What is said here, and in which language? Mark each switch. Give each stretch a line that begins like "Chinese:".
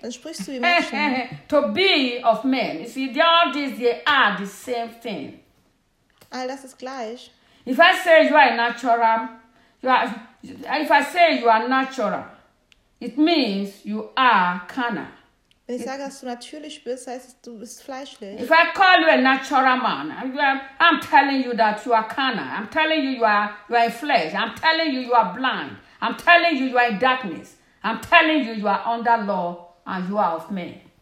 German: Dann sprichst du wie Menschen.
English: To be of man. You see, all these they are the same thing.
German: All das ist gleich.
English: If I say you are natural, if I say you are natural, it means you are carnal.
German: Wenn ich sage, dass du natürlich bist, heißt es, du bist fleischlich.
English: If I call you a natural man, I'm telling you that you are carnal. I'm telling you you are in flesh. I'm telling you are blind. I'm telling you are in darkness. I'm telling you are under law and you are of men.